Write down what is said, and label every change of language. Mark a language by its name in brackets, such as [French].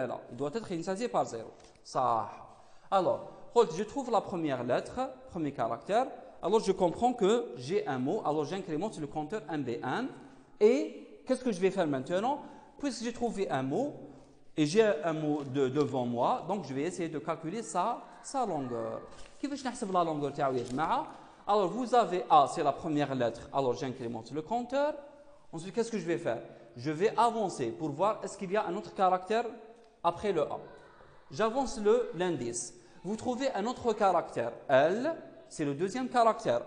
[French] Il doit être initialisé par 0. Ça. Alors, je trouve la première lettre, premier caractère. Alors, je comprends que j'ai un mot. Alors, j'incrémente le compteur MB1. Et qu'est-ce que je vais faire maintenant? Puisque j'ai trouvé un mot et j'ai un mot devant moi, donc je vais essayer de calculer sa longueur. [Arabic] كيفاش نحسب [French] la longueur [Arabic] تاعو يا جماعة? [French] Alors, vous avez A, c'est la première lettre. Alors, j'incrémente le compteur. Ensuite, qu'est-ce que je vais faire? Je vais avancer pour voir est-ce qu'il y a un autre caractère après le A. J'avance l'indice. Vous trouvez un autre caractère, L, c'est le deuxième caractère.